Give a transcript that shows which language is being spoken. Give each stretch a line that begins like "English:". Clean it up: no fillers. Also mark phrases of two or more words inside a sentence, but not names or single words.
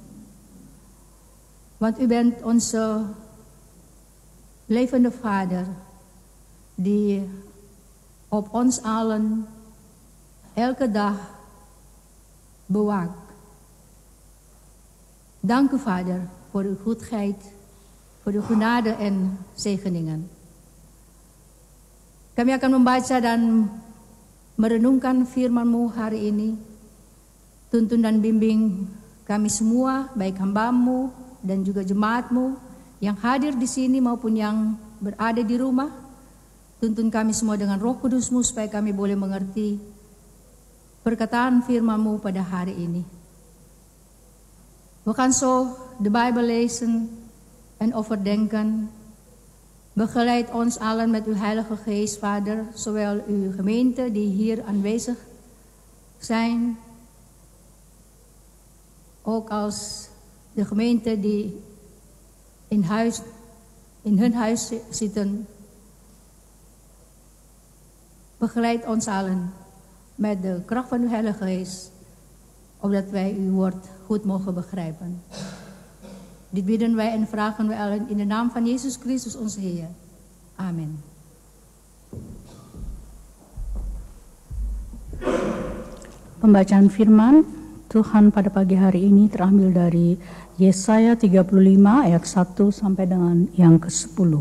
Dutch: Want u bent onze levende Vader, die op ons allen elke dag bewaakt. Dank u, Vader, voor uw goedheid, voor uw genade en zegeningen.
Indonesian: Kami akan membaca dan merenungkan firman-Mu hari ini. Tuntun dan bimbing kami semua, baik hamba-Mu dan juga jemaat-Mu yang hadir di sini maupun yang berada di rumah. Tuntun kami semua dengan Roh Kudus-Mu supaya kami boleh mengerti perkataan firman-Mu pada hari ini.
Dutch: We gaan zo de Bijbel lezen en overdenken. Begeleid ons allen met uw Heilige Geest, Vader, zowel uw gemeente die hier aanwezig zijn, ook als de gemeente die in hun huis zitten. Begeleid ons allen met de kracht van uw Heilige Geest, opdat wij uw woord goed mogen begrijpen. Dit bidden wij en vragen wij allen in de naam van Yesus Kristus onze Heer. Amen.
Indonesian: Pembacaan firman Tuhan pada pagi hari ini terambil dari Yesaya 35 ayat 1 sampai dengan yang ke-10.